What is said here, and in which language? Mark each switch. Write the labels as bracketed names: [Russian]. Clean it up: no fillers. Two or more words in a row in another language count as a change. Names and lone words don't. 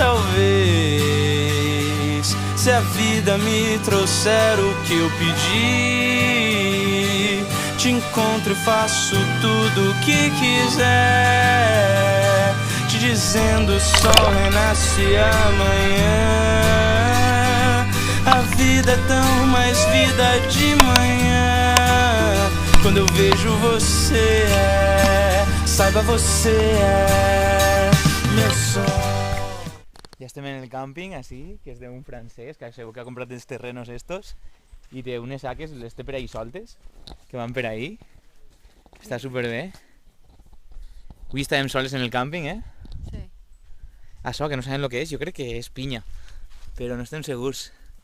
[Portuguese] Talvez, se a vida me trouxer o que eu pedi, te encontro e faço tudo o que quiser, te dizendo o sol renasce amanhã. A vida é tão mais vida de manhã. Quando eu vejo você, saiba você é meu sol. [Catalan] Ja estem en el càmping, així, que és d'un francès, que segur que ha comprat els terrenos estos, i té unes saques, les té per ahí soltes, que van per ahí. Està superbé. Avui estàvem soles en el càmping, Sí. Això, que no sabem el que és, jo crec que és pinya, però no estem segurs.